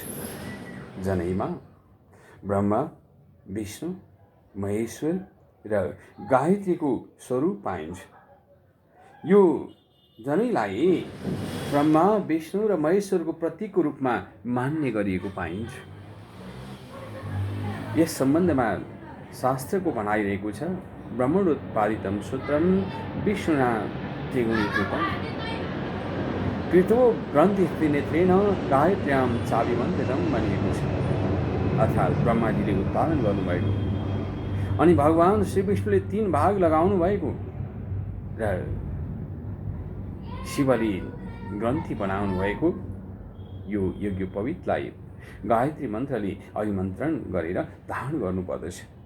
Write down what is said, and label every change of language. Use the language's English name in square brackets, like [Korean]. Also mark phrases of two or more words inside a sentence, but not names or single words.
[Nepali] जनैमा ब्रह्मा, विष्णु, महेश्वर र गायत्रीको स्वरूप पाइन्छ। यो जनैलाई ब्रह्मा, विष्णु र महेश्वरको प्रतीकको रूपमा मान्ने गरिएको पाइन्छ। यस सम्बन्धमा शास्त्रको भनाइरहेको छ, [Sanskrit] ब्रह्मणोत्पादितं सूत्रं विष्णुना त्रिगुणीकृतं कृतो ग्रन्थिस्त्रिनेत्रेण गायत्र्यां चाभिमन्त्रितं [Nepali] भनिएको छ। अर्थात् ब्रह्माजीले उत्पादन गर्नुभएको अनि भगवान श्री विष्णुले 3 भाग लगाउनु भएको र शिवले ग्रन्थि बनाउनु भएको यो यज्ञोपवीतलाई गायत्री मन्त्रले अभिमन्त्रण गरेर धारण गर्नुपर्दछ।